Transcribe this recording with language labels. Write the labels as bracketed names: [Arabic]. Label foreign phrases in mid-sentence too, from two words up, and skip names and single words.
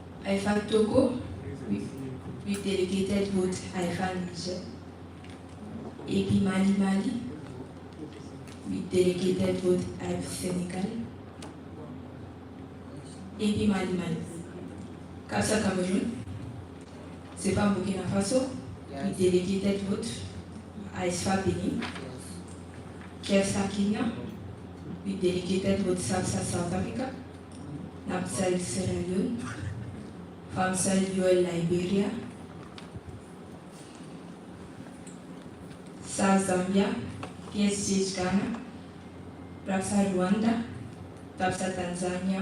[English] IFAN Togo with delegated vote IFAN Niger. AP Mali with delegated vote IP Senegal. AP Mali. CAPSA Cameroun. CFA Burkina Faso with delegated vote ISFA Benin. KEFSA Kenya with delegated vote SAPSA South Africa. NAPSA Sierra Leone. FAMSA UL Liberia. SAS Zambia. PSGH Ghana. RAPSA Rwanda. TAPSA Tanzania.